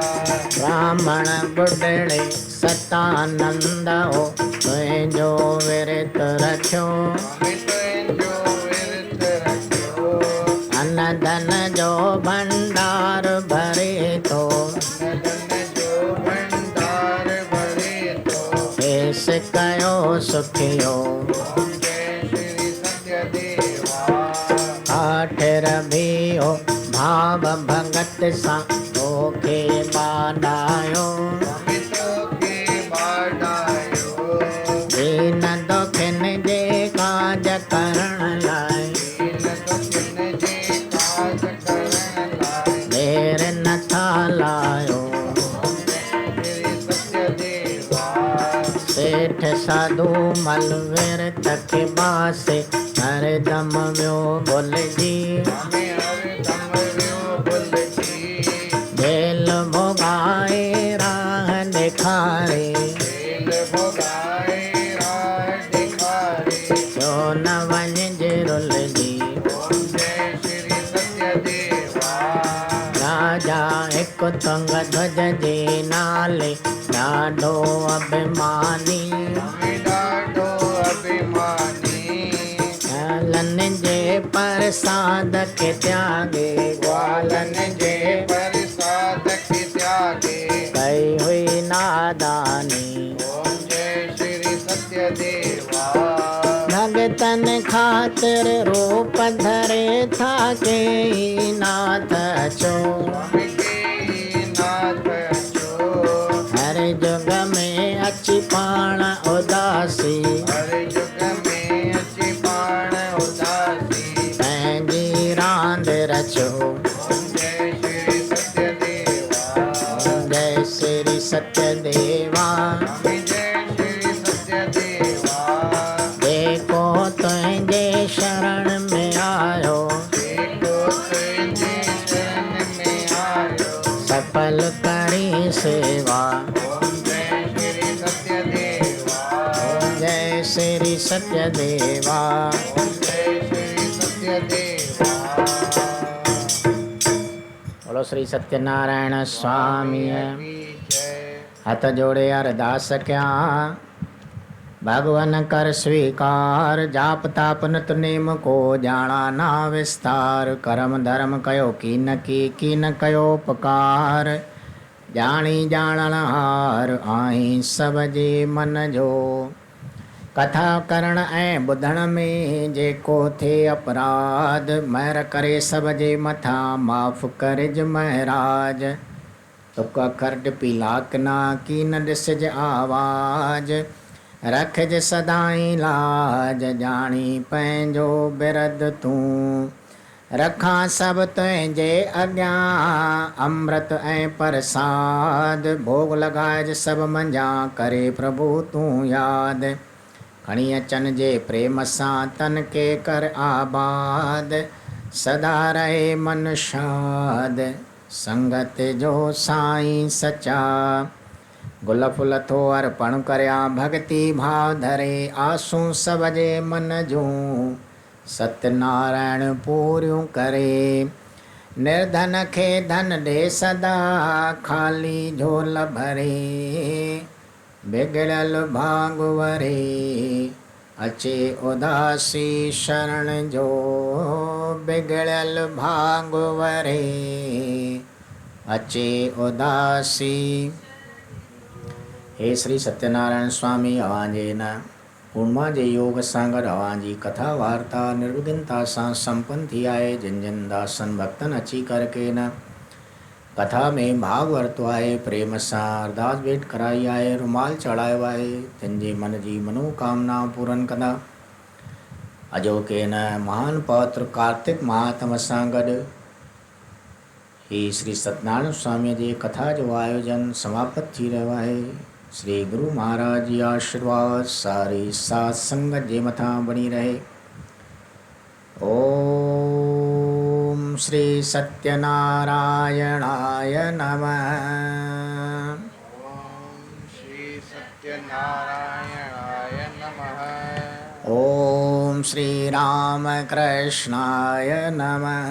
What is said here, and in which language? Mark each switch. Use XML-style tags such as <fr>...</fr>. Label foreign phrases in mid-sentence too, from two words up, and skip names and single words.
<sd>ब्राह्मण बुढ़ड़े सतानंद हो तुंहिंजो विरत रखियो। स्वामी तुंहिंजो विरत रखियो। अन धन जो भंडार भरे थो धन जो भंडार भरे थो। पेश कयो सुखियो। ओम जय श्री सत्य देवा। आठिर भी हो भाव भगत सां तोखे बाडायो। स्वामी तोखे बाडायो। दीन दुखिन जे काज करण लाइ दीन दुखिन जे काज करण लाइ देर नथा लायो। ओम जय श्री सत्य देवा। सेठ साधु मल विरत खे बासे हरदम वियो भुलिजी। स्वामी हरदम वियो भुलिजी। जेल भोगाए राह ॾेखारे जेल भोगाए राह ॾेखारे। छो न वञिजे रुलिजी। ओम जय श्री सत्य देवा। राजा हिकु तुंग ध्वज जे नाले ॾाढो अभिमानी। स्वामी ॾाढो अभिमानी। ग्वालन जे प्रसाद खे त्यागे ग्वालन जे प्रसाद खे त्यागे। कई हुई नादानी। ओम जय श्री सत्य देवा। भगतन खातिर रूप धरे था के नाथ अचो। स्वामी के नाथ अचो। हर जुग में अची पाण उदासी हर युग में अची पाण उदासी। पंहिंजी रांदि रचो। ओम जय श्री सत्य देवा। जय श्री सत्य देवा। स्वामी जय श्री सत्य देवा। जेको तुंहिंजे शरण में आयो जेको तुंहिंजे शरण में आयो सफल करी सेवा। ओम जय श्री सत्य देवा। जय श्री सत्य देवा। ओम जय श्री सत्य देवा। श्री सत्यनारायण स्वामी की जय। हाथ जोड़े अरदास क्या भगवन कर स्वीकार जाप ताप नित नेम को जाना ना विस्तार कर्म धर्म कयो की न कयो उपकार जानी जाणन हार आई सब जे मन जो कथा करण ऐं ॿुधण में जेको थे अपराध महर करे सब जे मथा माफ़ करिज महराज तुक अखर पीलाक ना की न ॾिसज आवाज रखज सदाई लाज जानी पंहिंजो बिरद तूं रखा सब तुंहिंजे अॻियां अमृत ऐं प्रसाद भोग लॻाइज सब मंझां करे प्रभु तूं यादि खणी अचन जे प्रेम सां तन के कर आबाद सदा रहे मन शाद संगत जो साईं सचा गुल फुल थो अर्पण करया भक्ति भाव धरे आसूं सब जे मन जूं सत्यनारायण पूरियूं करे निर्धन खे धन ॾे सदा खाली झोल भरे बिगड़ल भाग वरे अचे उदासी शरण जो बिगड़ल भाग वरे अचे उदासी। हे श्री सत्यनारायण स्वामी अवांजे न पूर्णिमा जे योग सां गॾु अवांजी कथा वार्ता निर्विघ्नता सां संपन्न थी आहे। जिन जिन दासन भक्तन अची करके न कथा में भाग वरितो आहे प्रेम सां अरदास भेंट कराई आहे रुमाल चढ़ायो आहे तिन जे मन जी मनोकामना पूरन कंदा। अॼोके न महान पवित्र कार्तिक महात्म सां गॾु ही श्री सत्यनारायण स्वामीअ जे कथा जो आयोजन समाप्त थी रहियो आहे। श्री गुरु महाराज जी आशीर्वाद सारी साथ संगत जे मथां बणी रहे।</sd> <sa>ओम श्री सत्यनारायणाय नमः। ओम श्री सत्यनारायणाय नमः। ओम श्री रामकृष्णाय नमः।</sa>